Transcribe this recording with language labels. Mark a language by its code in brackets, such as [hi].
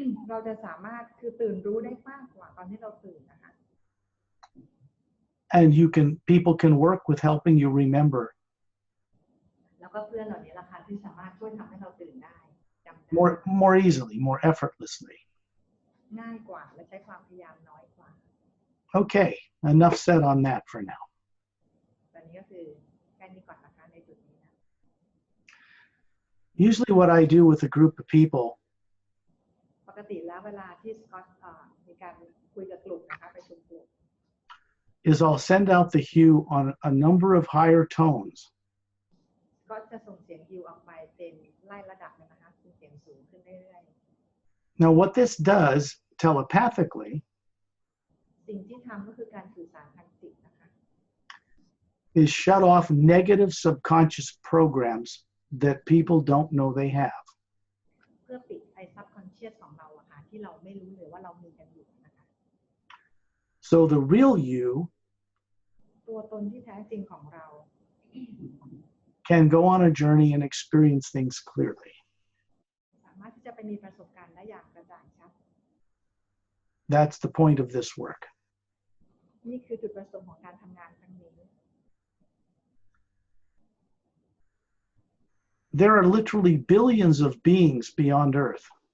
[th] เราจะสามารถคือตื่นรู้ได้มากกว่าตอนที่เราตื่นนะคะ [en] And people can work with helping you remember [th] แล้วก็เพื่อนเหล่านี้ล่ะค่ะที่สามารถช่วยทำให้เราตื่นได้จำได้ [en] more easily, more effortlessly. [th] ง่ายกว่าและใช้ความพยายามน้อยกว่า [en] Okay, enough said on that for now. [th] ตอนนี้ก็คือแค่นี้ก่อนนะคะในจุดนี้นะ [en] Usually what I do with a group of people [th] ปกติแล้วเวลาที่สกอตมีการคุยกับกลุ่มนะคะประชุมกลุ่ม [en] is I'll send out the hue on a number of higher tones. [th] ก็จะส่งเสียงฮิวออกไปเป็นไล่ระดับนะคะเป็นเสียงสูงขึ้นเรื่อย [en] Now what this does telepathically [th] ๆสิ่งที่ทำก็คือการสื่อสารทางจิตนะคะ [en] is shut off negative subconscious programs that people don't know they have. [th] เพื่อปิดไอ้ subconscious ของเราอะค่ะที่เราไม่รู้เลยว่าเรามีกันอยู่นะคะ [en] So the real you [th] ตัวตนที่แท้จริงของเรา [en] can go on a journey and experience things clearly. [th] สามารถที่จะไปมีประสบการณ์ได้อย่างกระจ่างชัด [en] That's the point of this work. [th] นี่คือจุดประสงค์ของการทำงานครั้งนี้ [en] There are literally billions of beings beyond Earth.